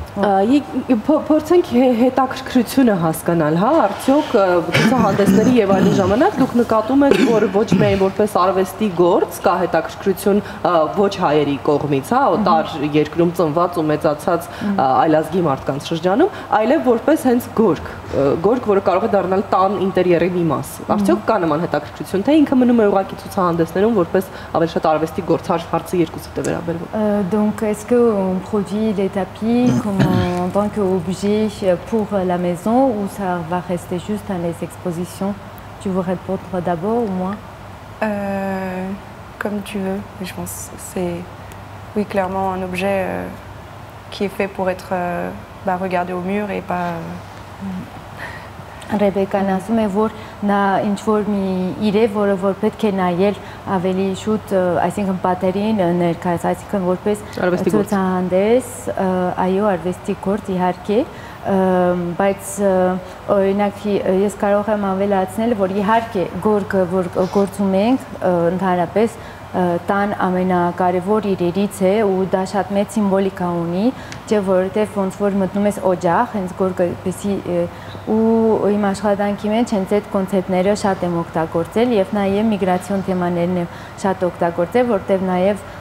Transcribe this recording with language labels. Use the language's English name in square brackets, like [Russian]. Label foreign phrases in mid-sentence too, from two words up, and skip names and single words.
[Armenian] Փորձենք հետաքրքրությունը հասկանալ, հա, արդյոք ցուցահանդեսների եւ այլն ժամանակ դուք նկատում եք, որ ոչ միայն որպես արվեստի գործ կա հետաքրքրություն ոչ հայերի կողմից, հա, օտար երկրում ծնված ու մեծացած այլազգի մարդկանց շրջանում, այլև որպես հենց գորգ, որը կարող է դառնալ տան ինտերիերի մի մաս։ Արդյոք կա նման հետաքրքրություն, թե ինքը մնում է ուղղակի ցուցահանդեսներում որպես ավելի շատ արվեստի գործ, հարցը երկուսիդ է վերաբերվում։ [French] Donc est-ce que on produit les tapis comme en tant qu'objet pour la maison ou ça va rester juste dans les expositions? Tu veux répondre d'abord ou moi? Comme tu veux, mais je pense que c'est oui clairement un objet qui est fait pour être regardé au mur et pas [Armenian] Ռեբեկան ասում է, որ նա ինչ-որ մի իրե, որը որ պետք է նայել ավելի շուտ, այսինքն պատերին ներկայաց, այսինքն որպես ցուցահանդես, այո, արվեստի գործ իհարկե, բայց օրինակ ես կարող եմ ավելացնել, որ իհարկե գորգը, որ գործում ենք, ընդհանրապես տան ամենակարևոր իրերից է ու դա շատ մեծ սիմվոլիկա ունի, չէ՞ որովհետև ոնց որ մտնում ես օջախ, հենց գորգը եսի ու իմ աշխատանքի մեջ հենց այդ կոնցեպտները շատ եմ օգտագործել եւ նաեւ միգրացիոն թեմաներն եմ շատ օգտագործել, որտեղ նաեւ